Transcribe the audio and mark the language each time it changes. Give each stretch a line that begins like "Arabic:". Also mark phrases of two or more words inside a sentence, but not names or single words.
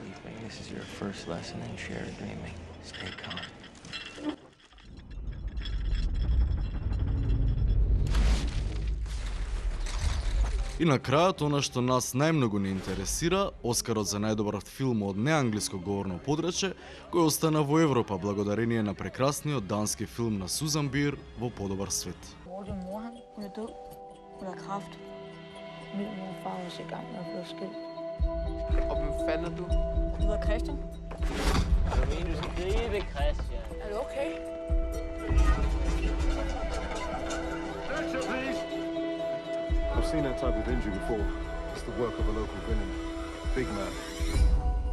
Macedonian: И на крајот, она што нас најмногу не интересира, Оскарот за најдобар филм од неанглиско говорно подрачје, кој остана во Европа благодарение на прекрасниот дански филм на Сузан Биер Во подобар свет.
Danish: Hvor din mor, hun er død. Hun har kræft. Min mor og far er også i gang med at blive skilt. Og hvem fanden er du? Jeg hedder Christian. Jeg mener, du skal gribe Christian. Er du okay?
English: I've seen that type of injury before. It's the work of a local villain. Big man.